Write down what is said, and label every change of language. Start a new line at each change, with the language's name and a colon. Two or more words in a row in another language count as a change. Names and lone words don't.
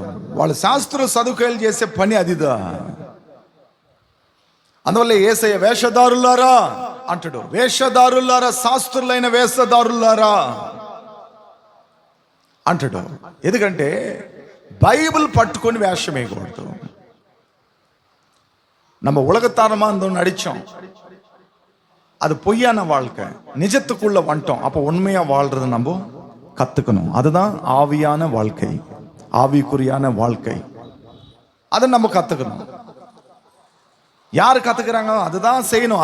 Telugu: వాళ్ళ శాస్త్రులు సదుకైలు చేసే పని అదిదా. అందువల్ల యేసయ్య వేషధారులారా అంటాడు. వేషధారులారా, శాస్త్రులైన వేషధారులారా అంటాడు. ఎందుకంటే బైబిల్ పట్టుకొని వేషం వేయకూడదు.
Tamil: நம்ம உலகத்தாரமாக நடித்தோம், அது பொய்யான வாழ்க்கை. நிஜத்துக்குள்ள வந்துட்டோம். அப்போ உண்மையா வாழ்றது நம்ம கத்துக்கணும். அதுதான் ஆவியான வாழ்க்கை, ஆவிக்குரியான வாழ்க்கை. அதை நம்ம கத்துக்கணும். யார் கத்துக்கிறாங்க அதுதான் செய்யணும்.